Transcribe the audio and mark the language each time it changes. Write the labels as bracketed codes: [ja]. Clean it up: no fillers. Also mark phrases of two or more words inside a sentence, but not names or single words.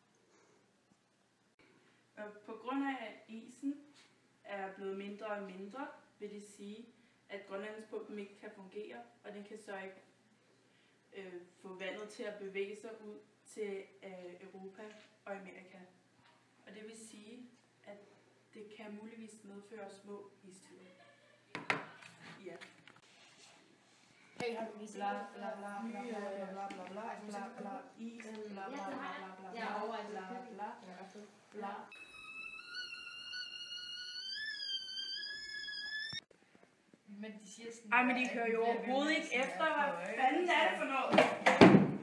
[da] På grund af, at isen er blevet mindre og mindre, vil det sige, at Grønlandspumpen ikke kan fungere, og den kan så ikke få vandet til at bevæge sig ud til Europa og Amerika. Og det vil sige, at det kan muligvis medføre små istider. Ja. Hey, har du lige bla bla bla bla bla bla bla bla bla is bla bla bla bla bla bla bla. Men de siger sådan... Ej, men de hører jo overhovedet ikke efter, hvad fanden er det for noget?